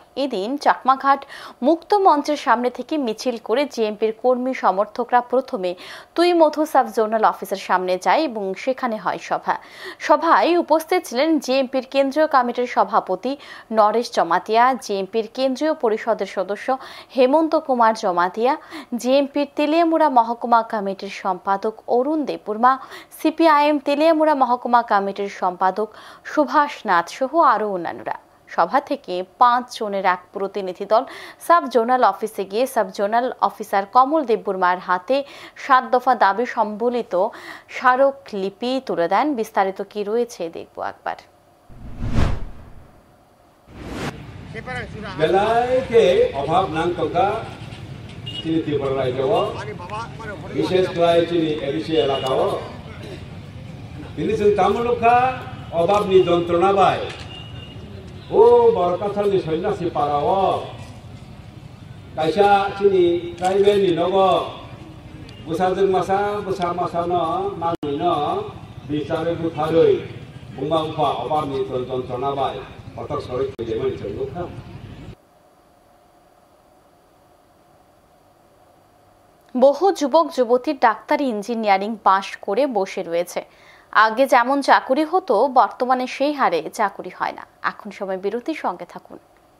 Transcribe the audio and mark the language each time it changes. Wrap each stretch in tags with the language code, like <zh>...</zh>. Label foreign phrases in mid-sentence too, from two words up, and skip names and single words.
<bn>এদিন চাকমাঘাট মুক্ত মঞ্চের সামনে থেকে মিছিল করে জিএমপির কর্মী সমর্থকরা প্রথমে তুই মধু</bn> <en>sub zonal officeের</en> <bn>সামনে যায় এবং সেখানে হয় সভায় উপস্থিত ছিলেন জিএমপির কেন্দ্রীয় কমিটির সভাপতি নরেশ জমাতিয়া, জিএমপির কেন্দ্রীয় পরিষদের সদস্য হেমন্ত কুমার জমাতিয়া, জিএমপির তেলিয়ামুড়া মহকুমা কমিটির সম্পাদক অরুণ দেববর্মা, সিপিআইএম তেলিয়ামুড়া মহকুমা কমিটির সম্পাদক সুভাষ নাথ সহ আরও অন্যান্যরা। সভা থেকে ৫ জনের এক প্রতিনিধি দল</bn> <en>sub zonal officeে</en> <bn>গিয়ে</bn> <en>sub zonal officer</en> <bn>কমল দেববর্মার হাতে ৭ দফা দাবি সম্বলিত স্মারকলিপি তুলে দেন। বিস্তারিত কি রয়েছে দেখবো একবার।</bn> <trp>बेलायके अभाव नांगतंका चिनी त्रिपुरा रायजोआव बिशेष क्राय चिनी एडिसि एलाकाव दिनै जों तामुलुखा अभाबनि जन्त्रना बाय ओ बरकाथालनि सन्यासि पाराव कायसा चिनी ट्राइबेलनि नगो बुसाजों बुसा मासानो नांनिनो बिचारे बुथारै बुंबा उफा अभाबनि जन्त्रना बाय</trp> <bn>বহু যুবক যুবতী ডাক্তারি ইঞ্জিনিয়ারিং পাশ করে বসে রয়েছে। আগে যেমন চাকুরি হতো, বর্তমানে সেই হারে চাকুরি হয় না। এখন সময় বিরতির সঙ্গে থাকুন।</bn>